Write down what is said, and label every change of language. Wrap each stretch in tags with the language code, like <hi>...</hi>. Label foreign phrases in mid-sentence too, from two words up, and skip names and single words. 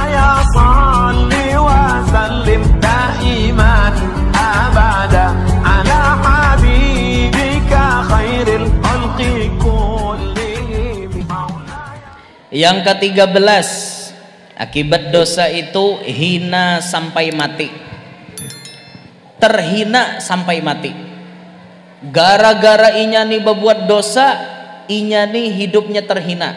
<ar>صل وسلم دائما أبدا على حبيبك خير الخلق كلهم.</ar> <bjn>Yang ke-13, akibat dosa itu hina sampai mati. Terhina sampai mati. Gara-gara inya nih berbuat dosa, inya nih hidupnya terhina.</bjn>